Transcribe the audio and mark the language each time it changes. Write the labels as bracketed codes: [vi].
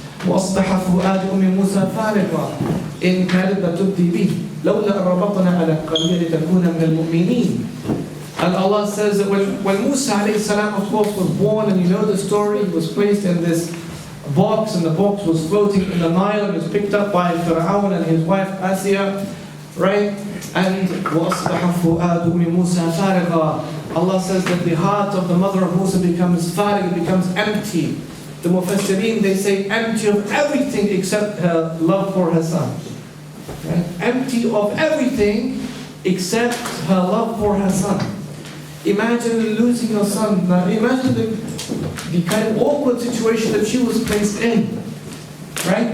[ar] وَأَصْبَحَ فُؤَادُ مُوسَى فَارِغًا إِنْ كَادَتْ تُبْدِي بِهِ لَوْلَا أَن رَبَطْنَا عَلَى قَلْبِهِ لِتَكُونَ مِنَ الْمُؤْمِنِينَ. [en] And Allah says that when Musa alayhi salam, of course, was born, and you know the story, he was placed in this box, and the box was floating in the Nile, and was picked up by Fir'aun and his wife Asya, right? [ar] And وَأَصْبَحَ فُؤَادُ مُوسَى فَارِغًا. [en] Allah says that the heart of the mother of Musa becomes farig, it becomes empty. The Mufassirin, they say empty of everything except her love for her son. Right? Empty of everything except her love for her son. Imagine losing your son. Now imagine the kind of awkward situation that she was placed in. Right?